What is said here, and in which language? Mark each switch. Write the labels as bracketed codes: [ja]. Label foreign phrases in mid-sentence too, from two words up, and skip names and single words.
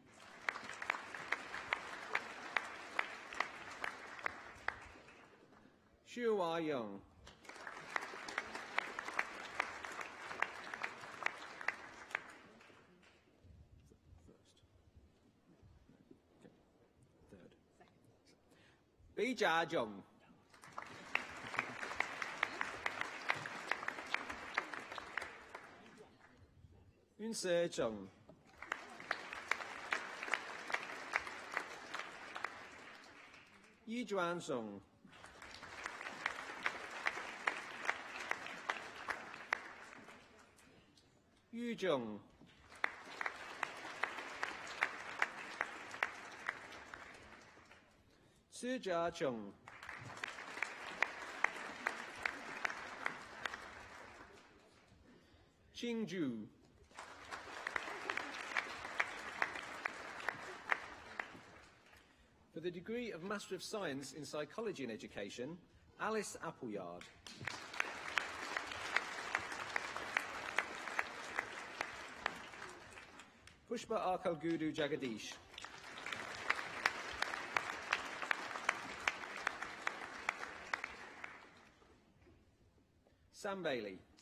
[en] Xu Hua Young. Bei Jia Zhong. Yun Se Zhong. Yi Zhuan Zhong. Yu Zhong. Si Jia Zhong. Qingju. For the degree of Master of Science in Psychology and Education, Alice Appleyard. Pushpa Arkal Gudu Jagadish. Sam Bailey.